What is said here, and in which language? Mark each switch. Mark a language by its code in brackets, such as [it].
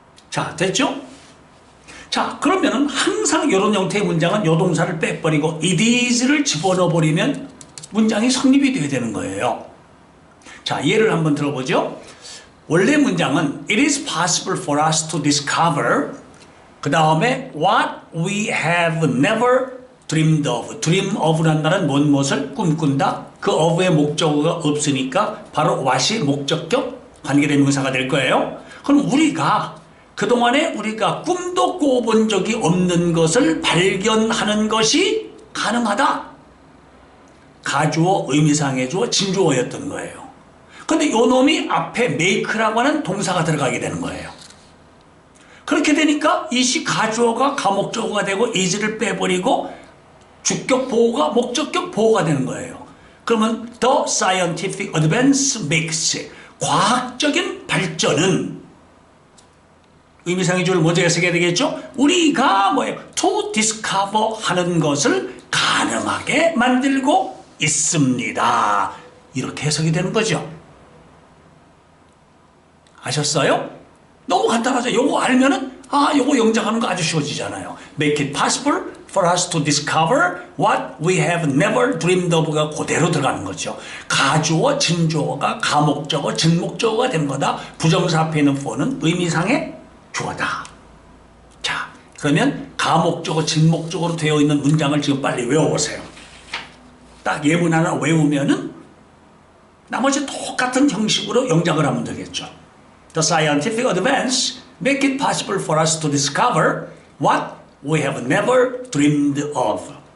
[ko] 자, 됐죠? 자, 그러면은 항상 이런 형태의 문장은 요 동사를 빼버리고 it is를 집어넣어버리면 문장이 성립이 돼야 되는 거예요. 자, 예를 한번 들어보죠. 원래 문장은 [en] it is possible for us to discover [ko] 그 다음에 [en] what we have never dreamed of. [ko] dream of라는 말은 무엇을 꿈꾼다. 그 of의 목적어가 없으니까 바로 what이 목적격 관계대명사가 될 거예요. 그럼 그동안에 우리가 꿈도 꿔본 적이 없는 것을 발견하는 것이 가능하다. 가주어, 의미상의 주어, 진주어였던 거예요. 근데 요 놈이 앞에 make라고 하는 동사가 들어가게 되는 거예요. 그렇게 되니까 이시 가주어가 가목적어가 되고 is를 빼버리고 주격 보호가 목적격 보호가 되는 거예요. 그러면 [en] the scientific advance makes [ko] 과학적인 발전은 의미상의 주어를 먼저 해석해야 되겠죠? 우리가 뭐예요? [en] to discover [ko] 하는 것을 가능하게 만들고 있습니다. 이렇게 해석이 되는 거죠. 아셨어요? 너무 간단하죠? 요거 알면은 요거 영작하는 거 아주 쉬워지잖아요. [en] Make it possible for us to discover what we have never dreamed of가 [ko] 그대로 들어가는 거죠. 가주어, 진주어가 가목적어, 진목적어가 된 거다. 부정사 앞에 있는 for는 의미상의 주어다. 자, 그러면 가목적어, 진목적어로 되어 있는 문장을 지금 빨리 외워보세요. 딱 예문 하나 외우면은 나머지 똑같은 형식으로 영작을 하면 되겠죠. [en] The scientific advance make it possible for us to discover what we have never dreamed of.